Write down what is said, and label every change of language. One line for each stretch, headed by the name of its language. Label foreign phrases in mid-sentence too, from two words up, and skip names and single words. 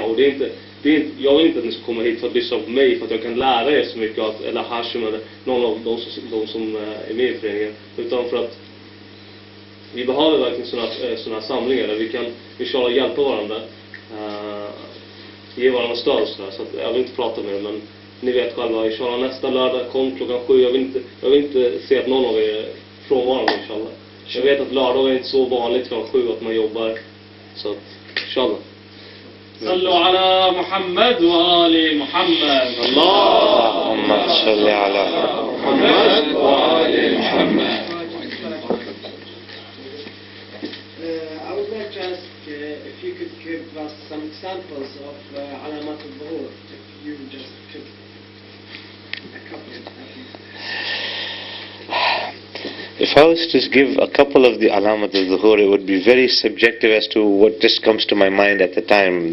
Swedish: Och det är inte, jag vill inte att ni ska komma hit för att lyssna på mig, för att jag kan lära er så mycket, eller Hashim eller någon av de som är med i föreningen, utan för att vi behöver verkligen såna samlingar där vi kan inshallah hjälpa varandra, ge varandra stöd och sådär. Så att jag vill inte prata med er, men ni vet själva, inshallah nästa lördag, kom klockan 7. Jag vill inte se att någon av er är frånvarande, inshallah. Jag vet att lördag är inte så vanligt klockan 7 att man jobbar, så att inshallah.
Arabic: صلوا على محمد وآل محمد. اللهم صل على محمد وآل محمد.
English: I would like to ask if you could give us some examples of
Arabic: علامات الظهور,
English: if you just could a couple of them. If I was to give a couple of the
Arabic: علامات الظهور,
English: it would be very subjective as to what just comes to my mind at the time.